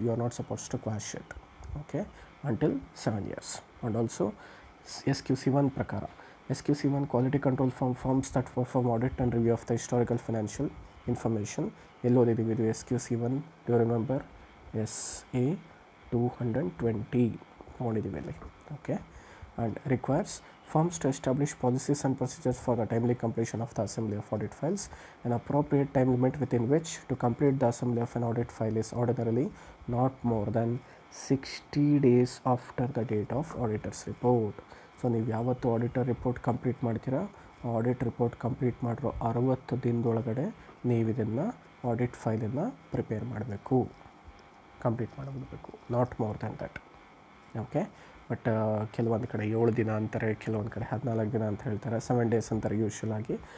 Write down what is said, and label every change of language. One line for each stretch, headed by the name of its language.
English: You are not suppose to quash it. Okay, until 7 years. And also SQC1 ಪ್ರಕಾರ, SQC1 quality control forms that perform audit and review of the historical financial information.
Kannada: ಎಲ್ಲೋದಿದ್ದೀವಿ ಇದು SQC1? Due remember SA 220 ನೋಡಿದ್ದೀವಿ ಇಲ್ಲಿ.
English: Okay, and requires firms to establish policies and procedures for the timely completion of the assembly of audit files. An appropriate time limit within which to complete the assembly of an audit file is ordinarily not more than 60 days after the date of auditor's report.
Kannada: So ನೀವು ಯಾವತ್ತು auditor report complete ಮಾಡ್ತೀರಾ, audit report complete ಮಾಡಿರೋ 60 ದಿನದೊಳಗಡೆ ನೀವು ಇದನ್ನು audit ಫೈಲನ್ನು prepare ಮಾಡಬೇಕು, complete ಮಾಡಿಬಿಡಬೇಕು.
English: Not more than that.
Kannada: Okay, but ಕೆಲವೊಂದು ಕಡೆ 7 ದಿನ ಅಂತಾರೆ, ಕೆಲವೊಂದು ಕಡೆ 14 ದಿನ ಅಂತ ಹೇಳ್ತಾರೆ, 7 days ಅಂತಾರೆ ಯೂಶ್ವಲ್ ಆಗಿ.